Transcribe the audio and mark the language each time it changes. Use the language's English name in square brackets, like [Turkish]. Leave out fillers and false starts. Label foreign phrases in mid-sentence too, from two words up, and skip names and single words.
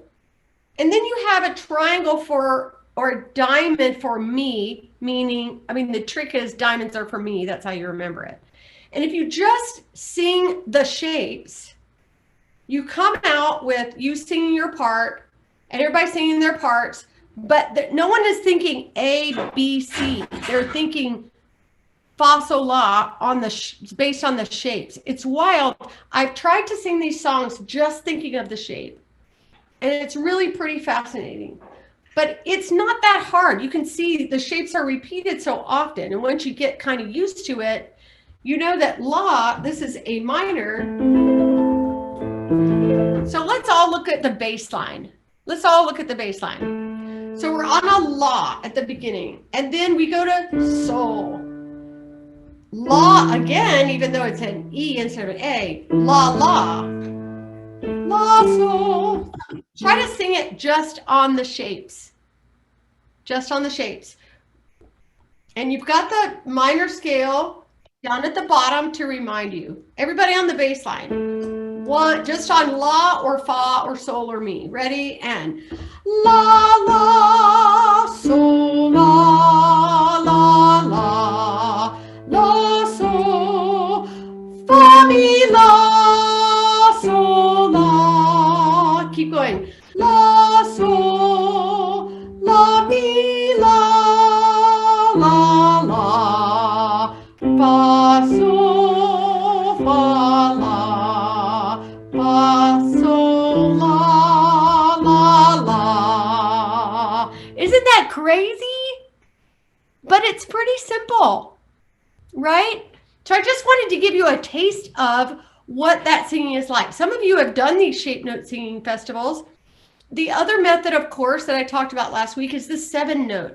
[English] And then you have a triangle or a diamond for mi, meaning, the trick is diamonds are for me. That's how you remember it. And if you just sing the shapes, you come out with you singing your part and everybody singing their parts, but no one is thinking A, B, C. They're thinking fa, sol, la based on the shapes. It's wild. I've tried to sing these songs just thinking of the shape, and it's really pretty fascinating. But it's not that hard. You can see the shapes are repeated so often, and once you get kind of used to it, you know that la, this is A minor. So let's all look at the bass line. Let's all look at the bass line. So we're on a la at the beginning, and then we go to sol. La again, even though it's an E instead of an A. La, la. La, sol. Try to sing it just on the shapes. Just on the shapes. And you've got the minor scale down at the bottom to remind you. Everybody on the bass line. One, just on la or fa or sol or mi. Ready? And la, la, sol, la, la, la, la, sol, fa, mi, la, sol, la. Keep going. La, sol, la, mi, la, la, la, fa, sol, fa, la, fa, sol, la, la, la. Isn't that crazy? But it's pretty simple, right? So I just wanted to give you a taste of what that singing is like. Some of you have done these shape note singing festivals. The other method, of course, that I talked about last week is the 7-note.